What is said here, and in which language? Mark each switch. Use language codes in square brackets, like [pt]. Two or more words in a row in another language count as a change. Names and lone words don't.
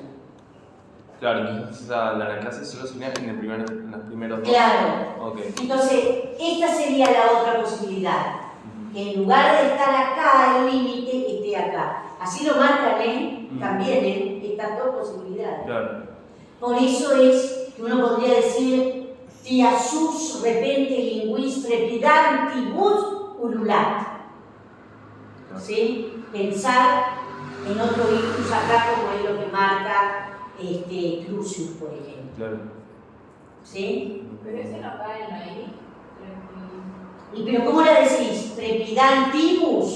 [es] Claro, entonces la clase solo se unía en los primeros dos. Claro. Okay. Entonces, esta sería la otra posibilidad. Que en lugar de estar acá, el límite esté acá. Así lo marcan también estas dos posibilidades. Claro. Por eso es que uno podría decir [la] tiasus repente linguis trepidantibus ululat. [es] ¿Sí? Pensar en otro ictus acá como es lo que marca Clusius, por ejemplo. Claro. ¿Sí? Pero ese no cae en la I. Pero ¿cómo la decís? Trepidantibus.